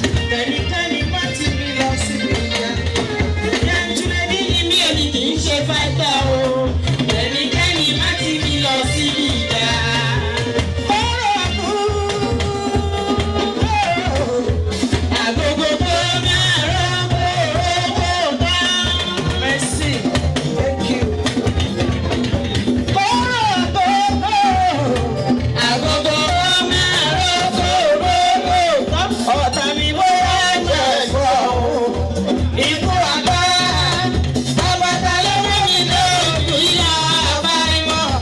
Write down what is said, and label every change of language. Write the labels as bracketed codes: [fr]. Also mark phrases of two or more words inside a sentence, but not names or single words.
[yo] Tẹnikẹ́ni má ti mi lọ síbi ìjà. Jẹ́ntúlẹ̀ kí ni mi, èmi kì í ṣe fáìtà o. Tẹnikẹ́ni má ti mi lọ síbi ìjà. Ọ̀rọ̀ àbúrò. Agogo tó máa rán kóró kó dá. [en] Mercy, thank you. [yo] Kóró kó dá. Agogo tó máa rán kóró kó dá. Ọ̀tá mi bóyá jẹ̀ fọ́ o. Ikú àgbà, àbàtà ló mú mi lọ, ìyá àbá ìmọ̀.